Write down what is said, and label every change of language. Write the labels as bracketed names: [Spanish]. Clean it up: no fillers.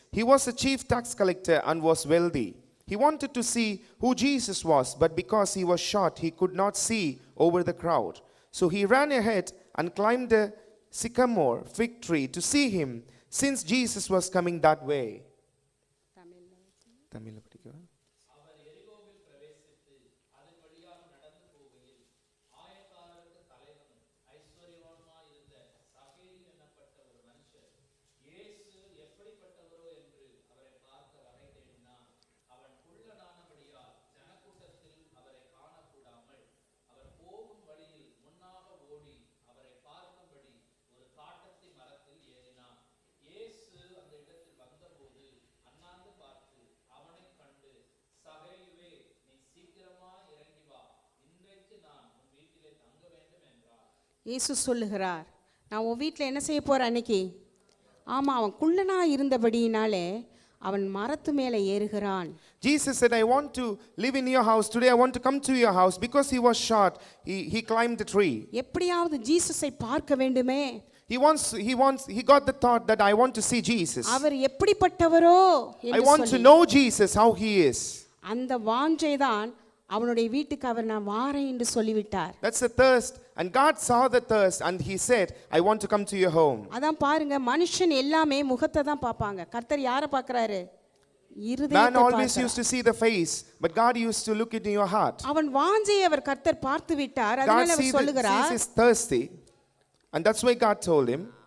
[English] He was a chief tax collector and was wealthy. He wanted to see who Jesus was, but because he was short, he could not see over the crowd. So he ran ahead and climbed a sycamore fig tree to see him, since Jesus was coming that way. [Tamil] Tamil படிக்கவா? இயேசு சொல்லுகிறார், நான் உன் வீட்டில் என்ன செய்ய போறேன் அன்னைக்கு? ஆமா, அவன் குள்ளனா இருந்தபடியினாலே அவன் மரத்து மேலே ஏறுகிறான். [English] Jesus said, I want to live in your house today. I want to come to your house. Because he was short, he climbed the tree. [Tamil] எப்படியாவது ஜீசஸை பார்க்க வேண்டுமே. [English] He got the thought that I want to see Jesus. [Tamil] Our எப்படிப்பட்டவரோ [English] I want to know Jesus, how he is. [Tamil] அந்த வாஞ்சை தான் அவனுடைய வீட்டுக்கு அவர் நான் வாரேன் என்று சொல்லிவிட்டார். [English] That's the thirst, and God saw the thirst and he said, I want to come to your home. [Tamil] அதான் பாருங்க, மனுஷன் எல்லாமே முகத்தை தான் பார்ப்பாங்க. கர்த்தர் யாரை பார்க்கறாரு? இருதயத்தை [English] Man [Tamil] பார்க்கறார். [English] always used to see the face, but God used to look into your heart. [Tamil] அவன் வாஞ்சையை அவர் கர்த்தர் பார்த்து விட்டார். [English] God [Tamil] அதனால அவர் சொல்லுகிறார், [English] sees thirsty, and that's why God told him.